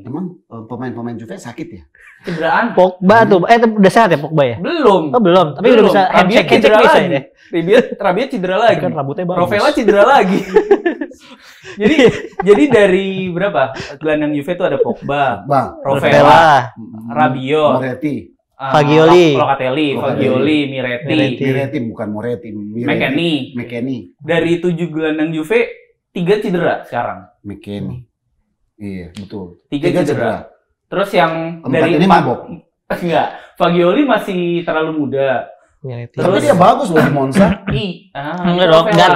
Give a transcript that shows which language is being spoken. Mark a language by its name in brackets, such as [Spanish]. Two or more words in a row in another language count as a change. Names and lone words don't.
[Indonesian] Emang pemain-pemain Juve sakit ya? Cederaan? Pogba tuh, udah sehat ya Pogba ya? Belum. Oh belum, tapi udah Belum. bisa Rabiot handshake cedera bisa lagi. ya. Rabiot cedera lagi. Kan rambutnya bagus. Rovella cedera lagi. jadi dari berapa? Gelandang Juve itu ada Pogba, Bang, Rovella, Rabiot, Moretti. Fagioli. Locatelli, Fagioli, Miretti, Miretti bukan Moretti. McKennie. McKennie. Dari 7 gelandang Juve, 3 cedera sekarang. McKennie. Iya, betul. 3 cedera. Terus yang Empat dari ini mabok. Enggak, Fagioli masih terlalu muda. Miretti. Tapi dia bagus loh di Monza. Enggak dong, Rovella. ganti.